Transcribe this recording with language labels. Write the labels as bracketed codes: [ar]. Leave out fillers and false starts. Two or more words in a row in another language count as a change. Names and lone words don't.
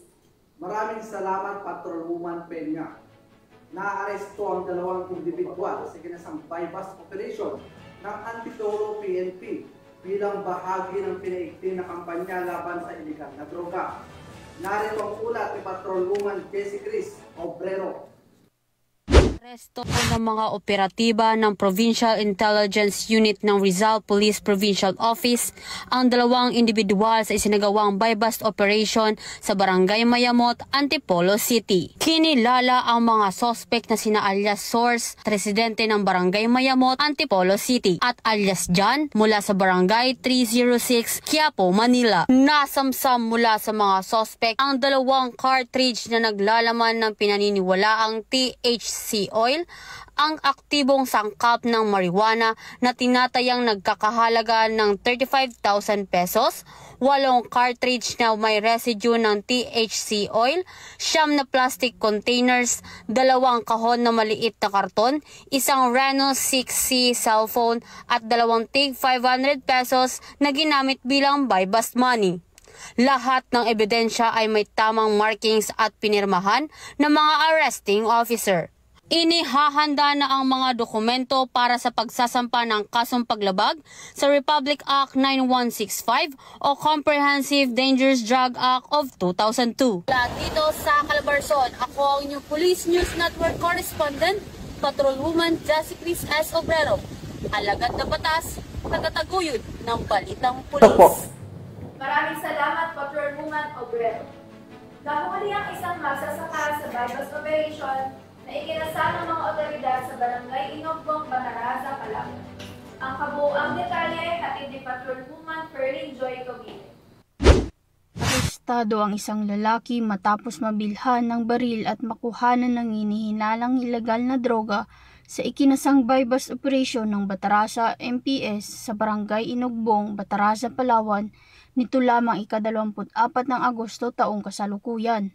[tl] Maraming salamat, Patrolwoman Peña. Naaresto ang 2 individual sa ginasang [en] buy-bus operation [tl] ng Antipolo PNP bilang bahagi ng pinaigting na kampanya laban sa iligal na droga. Narito ang ulat ni Patrolwoman Jessie Chris Obrero. Aresto ng mga operatiba ng Provincial Intelligence Unit ng Rizal Police Provincial Office ang 2 individual sa isinagawang [en] buy-bust operation [tl] sa Barangay Mayamot, Antipolo City. Kinilala ang mga sospek na sina alias Source, residente ng Barangay Mayamot, Antipolo City, at alias John mula sa Barangay 306, Quiapo, Manila. Nasamsam mula sa mga sospek ang 2 cartridge na naglalaman ng pinaniniwalaang [en] THC oil, [tl] ang aktibong sangkap ng marijuana na tinatayang nagkakahalaga ng 35,000 pesos, 8 cartridge na may residue ng [en] THC oil, [tl] 9 na [en] plastic containers, [tl] 2 kahon na maliit na karton, isang Reno 6C cellphone at 2 tig 500 pesos na ginamit bilang [en] buy-bust money. [tl] Lahat ng ebidensya ay may tamang markings at pinirmahan ng mga [en] arresting officer. [tl] Inihahanda na ang mga dokumento para sa pagsasampa ng kasong paglabag sa Republic Act 9165 o Comprehensive Dangerous Drug Act of 2002. Dito sa Calabarzon, ako ang inyong Police News Network Correspondent, Patrolwoman Jessie Chris S. Obrero. Alagad na batas, tagataguyod ng balitang pulis. Maraming salamat, Patrolwoman Obrero. Nahuli ang isang magsasaka sa [en] buy-bust operation [tl] na ikinasal ng mga otoridad sa Barangay Inogbong, Bataraza, Calamba. Ang kabuuang detalye arestado ang isang lalaki matapos mabilhan ng baril at makuhanan ng hinihinalang ilegal na droga sa ikinasang [en] bypass operation [tl] ng Batarasa MPS sa Barangay Inugbong, Batarasa, Palawan nito lamang ika-24 ng Agosto taong kasalukuyan.